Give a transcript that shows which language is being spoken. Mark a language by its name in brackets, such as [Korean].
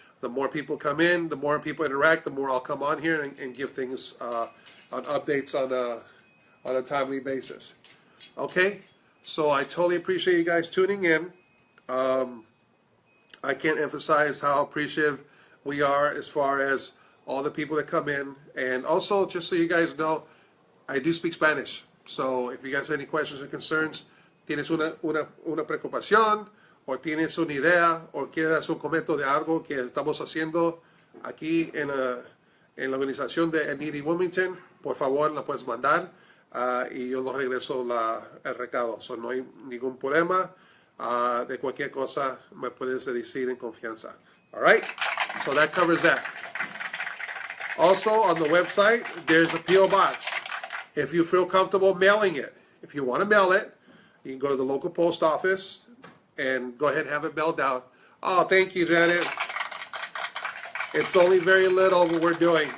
[English] The more people come in, the more people interact, the more I'll come on here and give things on updates on a timely basis. Okay, so I totally appreciate you guys tuning in. I can't emphasize how appreciative we are as far as all the people that come in. And also, just so you guys know, I do speak Spanish. So if you guys have any questions or concerns, [Spanish] tienes una preocupación, o tienes una idea, o quieres un comentario de algo que estamos haciendo aquí en la organización de Needy Wilmington, por favor la puedes mandar y yo lo regreso el recado. So, no hay ningún problema. De cualquier cosa me puedes decir en confianza. [English] All right? So that covers that. Also, on the website, there's a P.O. box. If you feel comfortable mailing it, if you want to mail it, you can go to the local post office and go ahead and have it mailed out. Oh, thank you, Janet. It's only very little what we're doing.